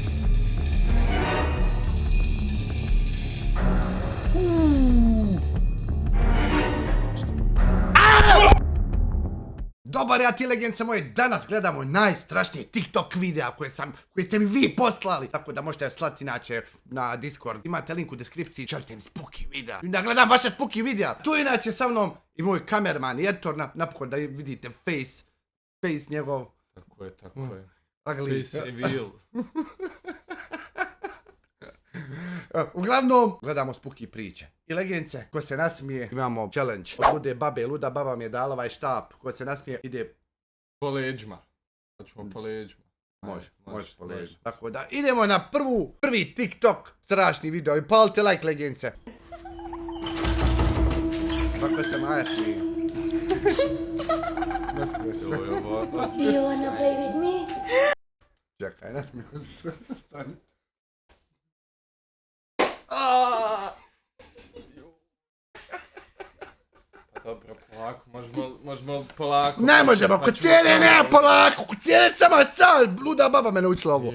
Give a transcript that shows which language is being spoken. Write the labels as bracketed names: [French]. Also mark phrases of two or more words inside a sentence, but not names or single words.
[Bosnian] Dobar ja ti legence moje, danas gledamo najstrašnije TikTok videa koje ste mi vi poslali. Tako da možete slati inače na Discord. Imate link u deskripciji, šaljite mi spooky videa. I da gledam vaše spooky videa. Tu inače sa mnom i moj kamerman i editor, napokon da vidite face njegov. Tako je. Ugly. [English] Face reveal. [Bosnian] Uglavnom, gledamo spooky priče. I legence, ko se nasmije, imamo challenge. Od lude babe, luda baba mi je dala ovaj štap. Ko se nasmije, ide... Po leđima. Hoćemo po leđima. Može po leđima. Tako da, idemo na prvi TikTok strašni video. I palite like, legence. Tako se Maja smije. Nasmije se. [English] Do you wanna play with me? [Bosnian] Čekaj, nasmije se. Stani. Dobro, polako, možemo polako. Ne možemo, kod cijene nema polako, kod cijene samo sad, luda baba me naučila ovo.